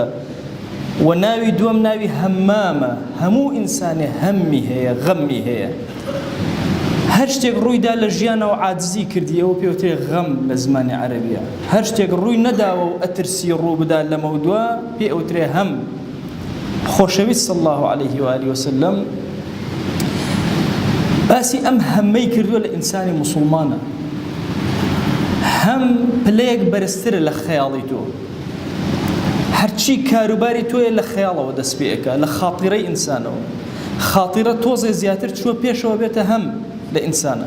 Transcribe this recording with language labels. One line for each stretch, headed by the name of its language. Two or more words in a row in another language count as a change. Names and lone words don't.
Central Kurdish: و ناوی دووەم ناوی هەمامە، هەموو ئینسانێ هەممی هەیە، غەممی هەیە. هەر شتێک ڕوویدا لە ژیانەوە عاجزی کردی ئەوە پێوترێ غەم لە زمانی عەرەبیە. هەر شتێک ڕووی نەداوە و ئەترسی ڕوو بدا لە مەودووە پێ ئەوترێ هەم. خۆشەویست
Arabic: صلی الله عليه وآله وسلم
Central Kurdish: باسی ئەم هەممەی کردووە لە ئینسانی موسڵمانە. هەم پلەیەک بەرزترە لە خەیاڵی تۆ. هەرچی کاروباری تۆیە لە خەیاڵەوە دەست پێ ئەکا، لە خاتیرەی ئینسانەوە. خاتیرە تۆزێ زیاتر چووە پێشەوە بێتە هەم لە ئینسانە.